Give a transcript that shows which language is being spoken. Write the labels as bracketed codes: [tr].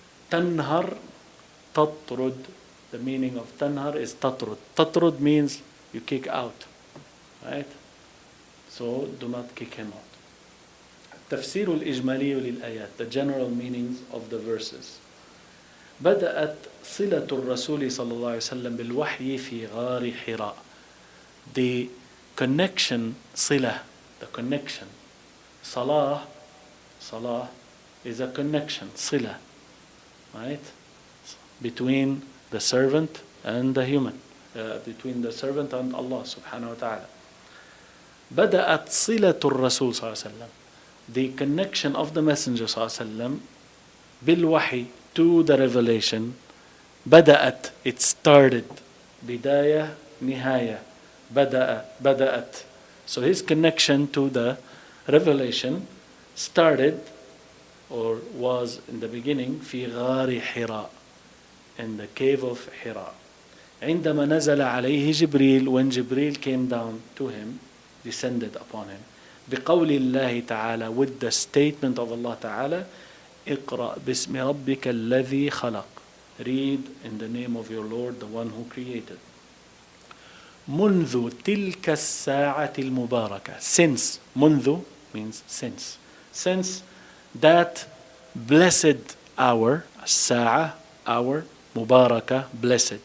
[ar] تنهر, تطرد. [en] The meaning of تنهر is تطرد. تطرد means you kick out, right? So do not kick him out. [ar] التفسير الإجمالي للآيات, [en] the general meanings of the verses. [ar] بدأت صلة الرسول صلى الله عليه وسلم بالوحي في غار حراء. [en] The connection, صلة, the connection. صلاة, صلاة is a connection, صلة, right? Between the servant and the human, between the servant and Allah subhanahu wa ta'ala. [ar] بدأت صلة الرسول صلى الله عليه وسلم, [en] the connection of the messenger [ar] صلى الله عليه وسلم بالوحي, [en] to the revelation. بدأت, it started. [ar] بداية, نهاية. بدأت. [en] So his connection to the revelation started or was in the beginning [ar] في غار حراء, [en] in the cave of Hira. [ar] عندما نزل عليه جبريل, [en] when Jibreel came down to him, descended upon him. [ar] بقول الله تعالى, [en] with the statement of Allah تعالى, [ar] اقرأ باسم ربك الذي خلق. [en] Read in the name of your Lord, the one who created. [ar] منذ تلك الساعة المباركة. [en] Since. منذ means since. Since that blessed hour, الساعة, hour, مباركة, blessed.